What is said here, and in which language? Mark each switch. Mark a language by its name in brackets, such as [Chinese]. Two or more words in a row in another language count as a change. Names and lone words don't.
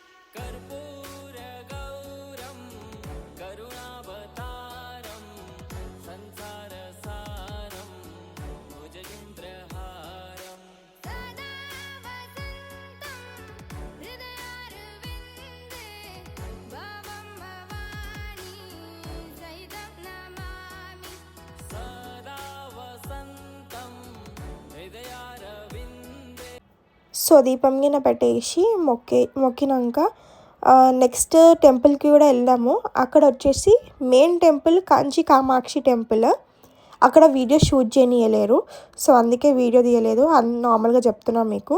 [Sanskrit] कर्पूरगौरं करुणावतारं संसारसारं भुजगेन्द्रहारं सदा वसन्तं हृदयारविन्दे भवं भवानी सहितं नमामि सदा वसन्तं हृदयारविन्दे. [Telugu] సో దీపం గిన్నె పెట్టేసి మొక్కినాక [English] next temple [Telugu] కూడా వెళ్ళాము. అక్కడ వచ్చేసి [English] main temple [Telugu] కాంచి కామాక్షి టెంపుల్. అక్కడ [English] video shoot [Telugu] చేయనియలేరు, సో అందుకే వీడియో తీయలేదు, నార్మల్గా చెప్తున్నాం మీకు.